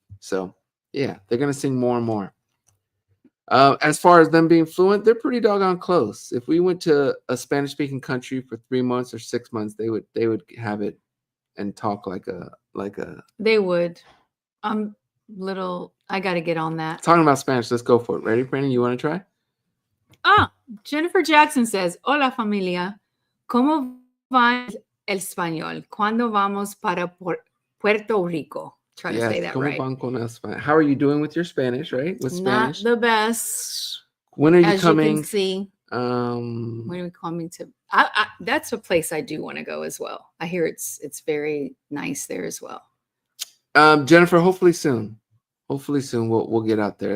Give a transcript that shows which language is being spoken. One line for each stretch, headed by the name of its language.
English: So yeah, they're going to sing more and more. As far as them being fluent, they're pretty doggone close. If we went to a Spanish-speaking country for 3 months or 6 months, they would have it and talk like a. They would. I got to get on that. Talking about Spanish, let's go for it. Ready, Brandon? You want to try? Jennifer Jackson says,
Spanish: "Hola familia, ¿cómo va el español? ¿Cuándo vamos para Puerto Rico?"
English: Try to say that right. How are you doing with your Spanish, right? With Spanish? Not the best. When are you coming? You can see. When are we coming to? That's a place I do want to go as well. I hear it's very nice there as well. Jennifer, hopefully soon. Hopefully soon we'll get out there.